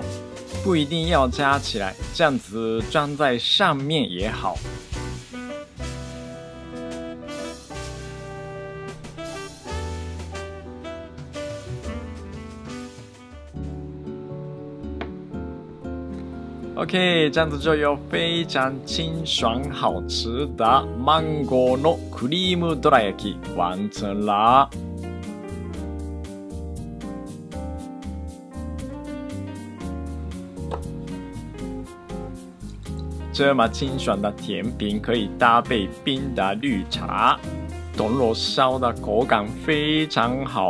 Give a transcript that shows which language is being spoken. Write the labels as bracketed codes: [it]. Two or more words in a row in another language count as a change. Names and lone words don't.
[zh] 不一定要加起来，这样子装在上面也好。OK， 这样子就有非常清爽好吃的 [ja] 芒果のクリームどら焼き [zh] 完成啦！这么清爽的甜品可以搭配冰的绿茶，铜锣烧的口感非常好。